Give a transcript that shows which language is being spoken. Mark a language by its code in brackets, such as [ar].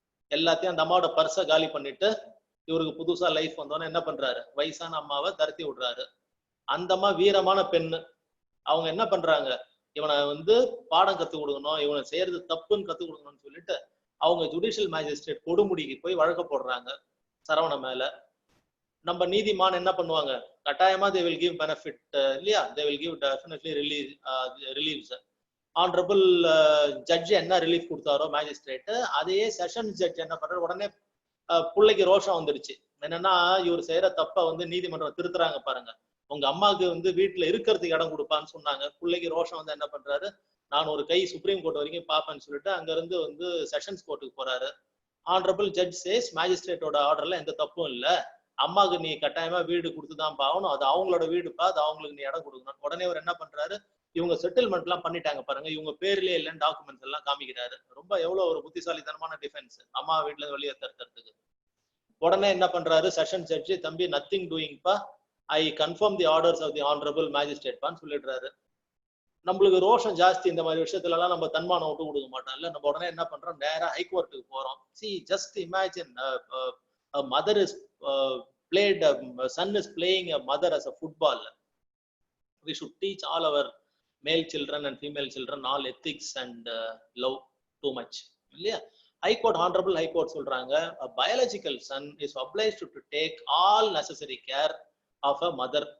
[ta] எல்லாத்தையும் அந்த அம்மாவோட பர்ஸை காலி பண்ணிட்டு இவருக்கு புதுசா லைஃப் வந்தோன்னு என்ன பண்றாரு, வயசான அம்மாவை தரத்தி விடுறாரு. அந்த அம்மா வீரமான பெண்ணு, அவங்க என்ன பண்றாங்க, இவனை பாடம் கத்துக் கொடுக்கணும், இவனை செய்யறது தப்புன்னு கத்துக் கொடுக்கணும்னு சொல்லிட்டு அவங்க ஜுடிஷியல் மேஜிஸ்ட்ரேட் கொடுமுடிக்கு போய் வழக்க போடுறாங்க சரவண மேல. நம்ம நீதிமான் என்ன பண்ணுவாங்க, கட்டாயமா [en] they will give benefit [ta] இல்லையா, [en] they will give definitely reliefs. [ta] Honourable judge என்ன ரிலீஃப் கொடுத்தாரோ மேஜிஸ்ட்ரேட், அதையே செஷன்ஸ் ஜட்ஜ் என்ன பண்றாரு, உடனே பிள்ளைக்கு ரோஷம் வந்துடுச்சு. என்னன்னா இவர் செய்யற தப்ப நீதிமன்றம் திருத்துறாங்க பாருங்க, உங்க அம்மாவுக்கு வீட்டுல இருக்கிறதுக்கு இடம் கொடுப்பான்னு சொன்னாங்க. பிள்ளைக்கு ரோஷம் என்ன பண்றாரு, நான் ஒரு கை சுப்ரீம் கோர்ட் வரைக்கும் பாப்பேன்னு சொல்லிட்டு அங்க இருந்து செஷன்ஸ் கோர்ட்டுக்கு போறாரு. ஆனரபிள் ஜட்ஜ் சேஸ் மேஜிஸ்ட்ரேட்டோட ஆர்டர்ல எந்த தப்பும் இல்ல, அம்மாவுக்கு நீ கட்டாயமா வீடு கொடுத்துதான் பாவணும், அது அவங்களோட வீடுப்பா, அது அவங்களுக்கு நீ இடம் கொடுக்கணும். உடனே அவர் என்ன பண்றாரு, இவங்க செட்டில்மெண்ட் எல்லாம் பண்ணிட்டாங்க பாருங்க, இவங்க பேர்லயே இல்லைன்னு டாக்குமெண்ட்ஸ் எல்லாம் காமிக்கிறாரு. ரொம்ப எவ்வளவு ஒரு புத்திசாலித்தனமான டிஃபென்ஸ், அம்மா வீட்டுல இருந்து வெளியே தடுக்கிறதுக்கு. உடனே என்ன பண்றாரு செஷன் ஜட்ஜ், தம்பி [en] nothing doing [ta] பா, [en] I confirm the orders of the honourable magistrate [ta] பான்னு சொல்லிடுறாரு. நம்மளுக்கு ரோஷம் ஜாஸ்தி, இந்த மாதிரி விஷயத்துல எல்லாம் நம்ம தன்மானம் விட்டு கொடுக்க மாட்டோம் இல்ல, நம்ம உடனே என்ன பண்றோம், நேரா ஹைகோர்ட்டுக்கு போறோம். [en] See, just imagine a mother is played, a son is playing a mother as a football. We should teach all our male children and female children all ethics and love too much [ta] இல்லையா. High court honourable high court சொல்றாங்க, [en] a biological son is obliged to take all necessary care of a mother.